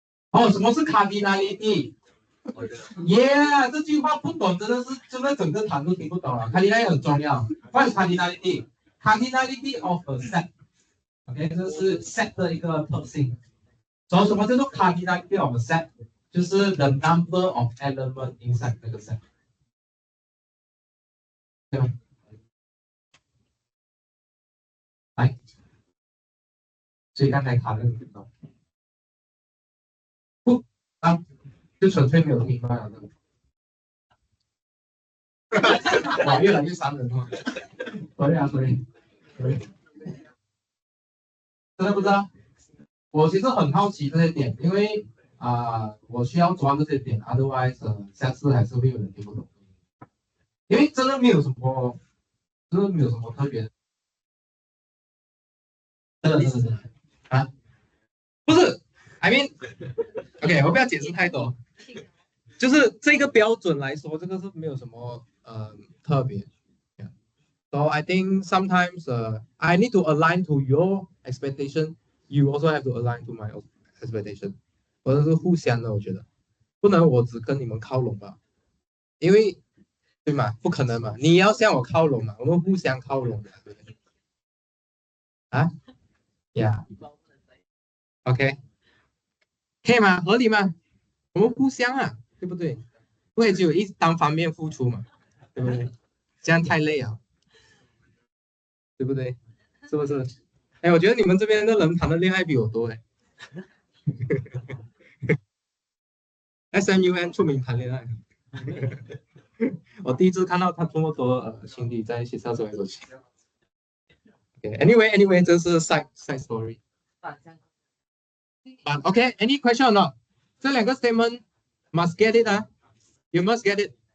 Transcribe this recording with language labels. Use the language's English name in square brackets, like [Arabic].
[Chinese] 哦，什么是 cardinality？Yeah， 这句话不懂真的是整个堂都听不懂了。cardinality 很重要。 [English] What is cardinality？Cardinality of a set。OK， [Chinese] 这是 set 的一个特性。所以什么叫做 cardinality of a set？ 就是 [English] the number of element inside [Chinese] 那个 set， 对吗？来，所以刚才卡在哪里？不啊，就纯粹没有明白了。哇，越来越伤人了。所以，真的不知道。我其实很好奇这些点，因为我需要抓这些点 ，otherwise 下次还是会有人听不懂。因为真的没有什么特别的。真的啊，不是 ， [English] I mean， [Chinese] OK， 我不要解释太多，就是这个标准来说，这个是没有什么特别。 [English] So I think sometimes I need to align to your expectation. You also have to align to my expectation. [Chinese] 或者是互相的，我觉得不能我只跟你们靠拢吧，因为对嘛，不可能嘛，你要向我靠拢嘛，我们互相靠拢的，对不对？啊，Yeah，OK，可以吗？合理吗？我们互相啊，对不对？不会只有一单方面付出嘛，对不对？这样太累啊，对不对？是不是？哎，我觉得你们这边的人谈的恋爱比我多哎。 SMUN 出名谈恋爱，我第一次看到他这么多情侣在学校走来走去。 [English] Anyway， [Chinese] 这是 [English] side story。 But OK，any question or not？ [Chinese] 这两个 [English] statement must get it 啊 ，you must get it。